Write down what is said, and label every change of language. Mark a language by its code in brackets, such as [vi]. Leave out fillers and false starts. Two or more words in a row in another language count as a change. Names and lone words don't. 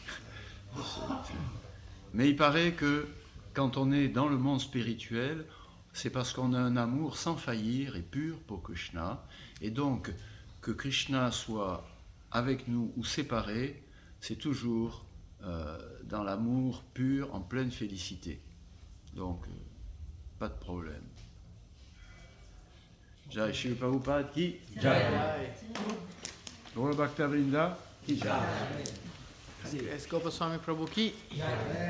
[fr] Mais il paraît que quand on est dans le monde spirituel, c'est parce qu'on a un amour sans faillir et pur pour Krishna. Et donc, que Krishna soit avec nous ou séparé, c'est toujours dans l'amour pur, en pleine félicité. Donc, pas de problème. [hi] Jai Shri Prabhupada ki Jai. Gaura Bhakta Vrinda ki Jai. [fr] Est-ce qu'on peut Swami Prabhu qui